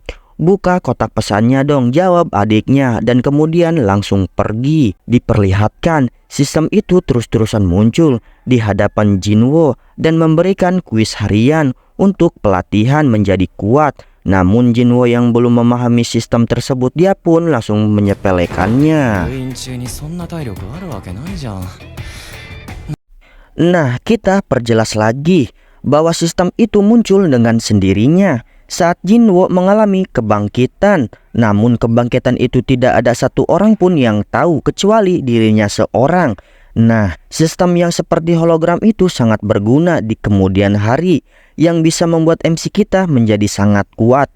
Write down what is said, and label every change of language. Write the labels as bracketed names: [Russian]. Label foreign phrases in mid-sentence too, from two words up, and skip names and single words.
[Indonesian] Buka kotak pesannya dong, jawab adiknya, dan kemudian langsung pergi. Diperlihatkan sistem itu terus-terusan muncul di hadapan Jinwo dan memberikan kuis harian untuk pelatihan menjadi kuat. Namun Jinwo yang belum memahami sistem tersebut, dia pun langsung menyepelekannya. [Japanese] 封印中にそんな体力あるわけないじゃん。 [Indonesian] Nah, kita perjelas lagi bahwa sistem itu muncul dengan sendirinya saat Jinwo mengalami kebangkitan. Namun kebangkitan itu tidak ada satu orang pun yang tahu kecuali dirinya seorang. Nah, sistem yang seperti hologram itu sangat berguna di kemudian hari, yang bisa membuat MC kita menjadi sangat kuat.